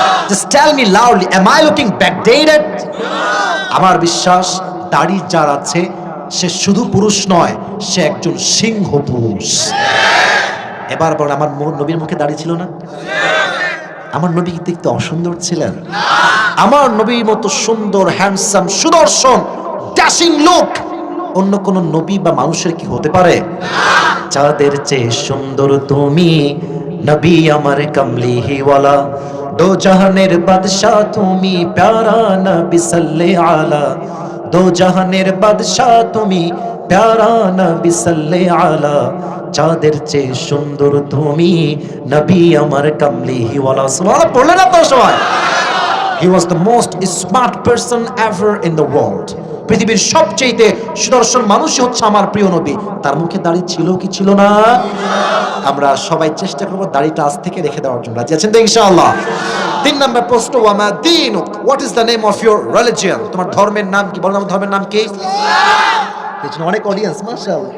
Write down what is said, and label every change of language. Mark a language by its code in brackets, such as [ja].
[en] Just tell me loudly, am I looking backdated? [bn] আমার বিশ্বাস দাড়ি যার আছে সে শুধু পুরুষ নয়, সে একজন সিংহ পুরুষ। এবার বলেন আমার নবীর মুখে দাড়ি ছিল না? আমার নবী কি দেখতে অসুন্দর ছিলেন? আমার নবীর মতো সুন্দর, হ্যান্ডসাম, সুদর্শন, ড্যাশিং লুক অন্য কোন নবী বা মানুষের কি হতে পারে? চাঁদের চেয়ে সুন্দর তুমি নবী আমার কমলিহিওয়ালা, দো জাহানের বাদশাহ তুমি প্যারা নবী সাল্লে আলা, দো জাহানের বাদশাহ তুমি প্যারা নবী সাল্লে আলা, চাঁদের চেয়ে সুন্দর তুমি নবী আমার কমলিহিওয়ালা। সুবহানাল্লাহ পড়লেন না তো সবাই? [en] He was the most smart person ever in the world. [bn] পৃথিবীর সবচেয়ে সুদর্শন মানুষই হচ্ছে আমার প্রিয় নবী। তার মুখে দাড়ি ছিল কি ছিল না? আমরা সবাই চেষ্টা করব দাড়িটা আজ থেকে রেখে দেওয়ার জন্য। রাজি আছেন তো ইনশাআল্লাহ? 3 নম্বর প্রশ্ন, [ar] ওয়ামা দীনুক, [en] What is the name of your religion? [bn] তোমার ধর্মের নাম কি? বলো আমার ধর্মের নাম কি? ইসলাম। পেছনে অনেক অডিয়েন্স, মাশাআল্লাহ।